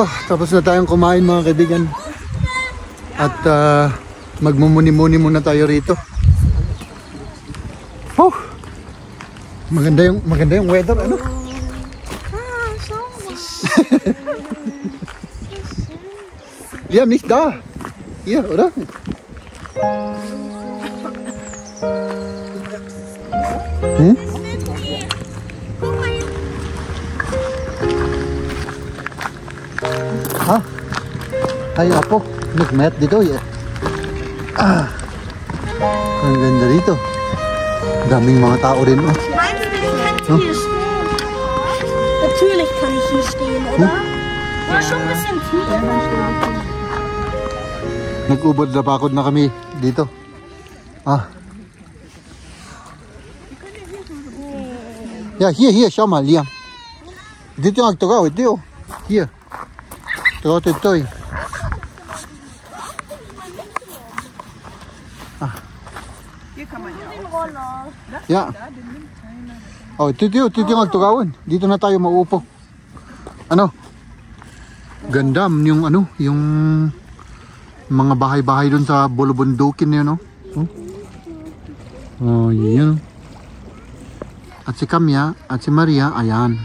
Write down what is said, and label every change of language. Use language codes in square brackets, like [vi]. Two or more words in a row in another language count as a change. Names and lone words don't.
[tl] Tapos na tayong kumain mga kaibigan. At magmumuni-muni muna tayo rito. Oh! Maganda yung weather, ano? [de] Ja, nicht da. Hier, oder? Hmm? Ha? [ilo] Ay, apo. Nagmayat dito. Ah. [tl] Ang ganda dito. Daming mga tao rin. Oh. [de] Meinst du, ich könnte hier stehen? Natürlich kann ich hier stehen, oder? War schon ein bisschen tief. [tl] Nag-ubod na bakod na kami dito. [de] Ah. Ja, hier, schau mal, Liam. [tl] Dito yung agtugaw, ito. [de] Hier. Ito. Hier kann man ja Den Roller. Ja. [tl] Oh, ito yung agtugawin. Dito na tayo mauupo. Ano? Ganda yung yung mga bahay-bahay doon sa bulubundukin na yun, no? Oh, yun. At si Kamya, at si Maria, ayan.